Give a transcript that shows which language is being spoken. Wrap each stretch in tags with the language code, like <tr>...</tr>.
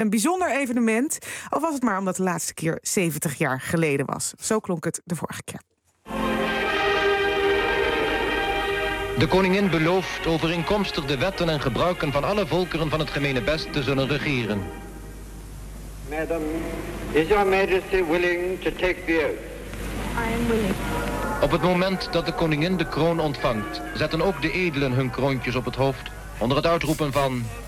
<nl>Een bijzonder evenement, al was het maar omdat de laatste keer 70 jaar geleden was. Zo klonk het de vorige keer. De koningin belooft overeenkomstig de wetten en gebruiken van alle volkeren van het gemene best te zullen regeren.</nl> <en>Madam, is your majesty willing to take the oath?</en> <nl>Op het moment dat de koningin de kroon ontvangt, zetten ook de edelen hun kroontjes op het hoofd onder het uitroepen van...</nl>